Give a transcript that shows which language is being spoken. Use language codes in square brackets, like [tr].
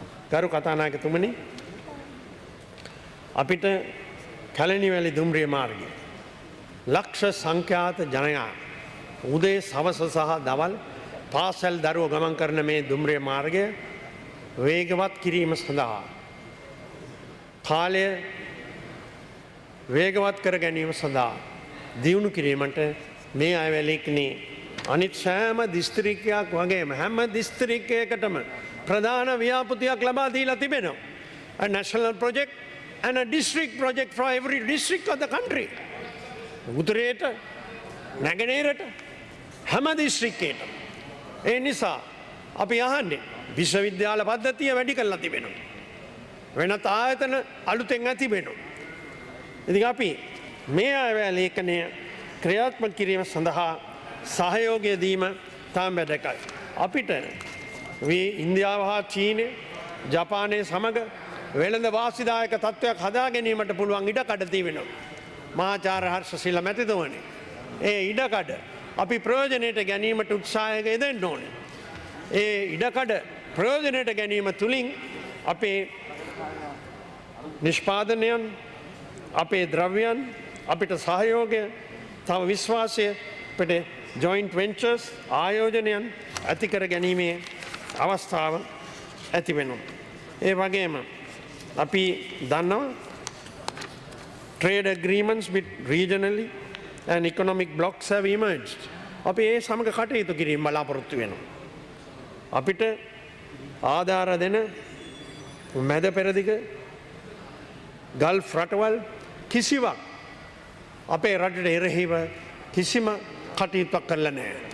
[si] ගරු කතානායකතුමනි, අපිට කැලණිවැලි දුම්රිය මාර්ගය ලක්ෂ සංඛ්‍යාත ජනයා උදේ සවස සහ දවල් පාසල් දරුවෝ ගමන් කරන මේ දුම්රිය මාර්ගය වේගවත් කිරීම සඳහා කාලය වේගවත් කර ගැනීම සඳහා දියුණු කිරීමට මේ අයවැලෙක්නේ අනිත් සෑම දිස්ත්‍රික්කයක් වගේම හැම දිස්ත්‍රික්කයකටම ප්‍රධාන ව්‍යාපෘතියක් ලබා දීලා තිබෙනවා. [en] A national project and a district project for every district of the country. [si] උතුරේට නැගෙනහිරට හැම දිස්ත්‍රික්කයකටම. ඒ නිසා අපි අහන්නේ විශ්වවිද්‍යාල පද්ධතිය වැඩි කරලා තිබෙනවා. වෙනත් ආයතන අලුතෙන් ඇති වෙනවා. ඉතින් අපි මේ අයවැය ලේඛනය ක්‍රියාත්මක කිරීම සඳහා සහයෝගය දීම තාම වැදගත්. අපිට ඉන්දියාව හා චීනය ජපානය සමග වෙළඳ වාසිදායක තත්ත්වයක් හදා ගැනීමට පුළුවන් ඉඩකඩ තිබෙනවා. මහාචාර්ය හර්ෂශීල මැතිතුමනි, ඒ ඉඩකඩ අපි ප්‍රයෝජනයට ගැනීමට උත්සාහයක යෙදෙන්න ඕනේ. ඒ ඉඩකඩ ප්‍රයෝජනයට ගැනීම තුලින් අපේ නිෂ්පාදනයන් අපේ ද්‍රව්‍යයන් අපිට සහයෝගය තව විශ්වාසය අපිට ජොයින්ට් වෙන්චර්ස් ආයෝජනයන් ඇතිකර ගැනීමේ අවස්ථාව ඇති වෙනවා. ඒ වගේම අපි දන්නවා [en] trade agreements with regionally and economic blocks have emerged. [si] අපි ඒ සමග කටයුතු කිරීම බලාපොරොත්තු වෙනවා. අපිට ආධාර දෙන මැද පෙරදිග ගල්ෆ් රටවල් කිසිවක් අපේ රටට එරෙහිව කිසිම කටයුත්තක් කරලා නැහැ.